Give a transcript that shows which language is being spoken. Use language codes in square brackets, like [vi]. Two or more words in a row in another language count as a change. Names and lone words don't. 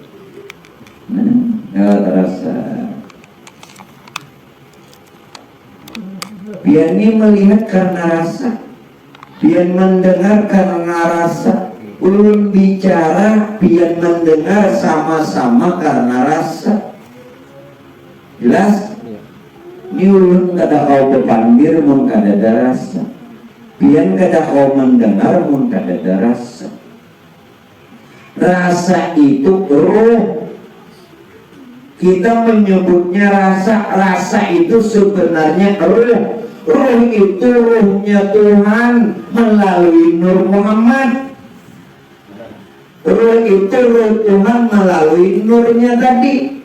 [id] Lewat rasa. [bjn] Biar ini melihat karena rasa, biar mendengar karena rasa, ulun bicara biar mendengar sama-sama karena rasa. [id] Jelas? [bjn] Ini ulun kada kau berpandir mun kada ada rasa, biar kada kau mendengar mun kada ada rasa. [id] Rasa itu roh. Kita menyebutnya rasa, rasa itu sebenarnya roh. Roh itu rohnya Tuhan melalui Nur Muhammad. Roh itu roh Tuhan melalui nurnya tadi.